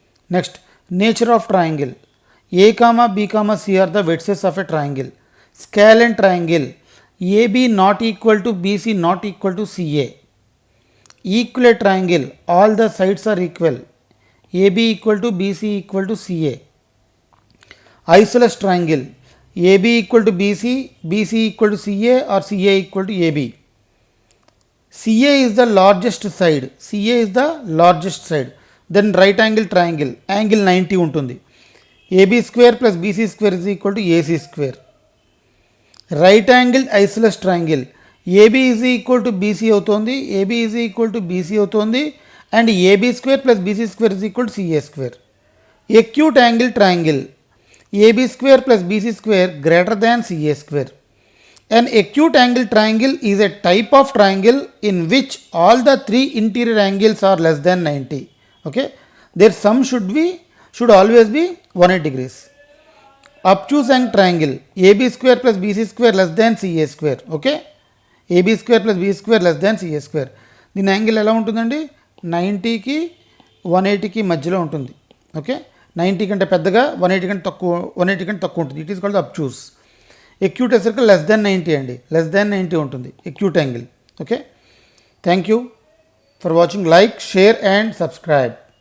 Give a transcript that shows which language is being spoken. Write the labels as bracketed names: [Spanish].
[English] Next nature of triangle. A comma B comma C are the vertices of a triangle. Scalene triangle AB not equal to BC not equal to CA. Equilateral triangle all the sides are equal, AB equal to BC equal to CA. Isosceles triangle AB equal to BC, BC equal to CA or CA equal to AB. CA is the largest side, CA is the largest side. Then right angle triangle, angle 90 [Telugu] ఉంటుంది. [English] AB square plus BC square is equal to AC square. Right angle isosceles triangle AB is equal to BC [Telugu] అవుతుంది, [English] AB is equal to BC అవుతుంది and AB square plus BC square is equal to CA square. Acute angle triangle AB square plus BC square greater than CA square. An acute angle triangle is a type of triangle in which all the three interior angles are less than 90. Okay, their sum should always be 180 degrees. Obtuse angle triangle AB square plus BC square less than CA square. Okay, AB square plus BC square less than CA square. [Telugu] దీని angle ఎలా ఉంటుందండి, 90కి 180కి మధ్యలో ఉంటుంది, okay. 90 కంటే పెద్దగా, 180 కంటే తక్కువ ఉంటుంది. [English] It is called obtuse. Acute [Telugu] వచ్చేసరికి [English] less than 90 అండి, less than 90 [Telugu] ఉంటుంది [English] Acute angle, okay. Thank you for watching. Like, share and subscribe.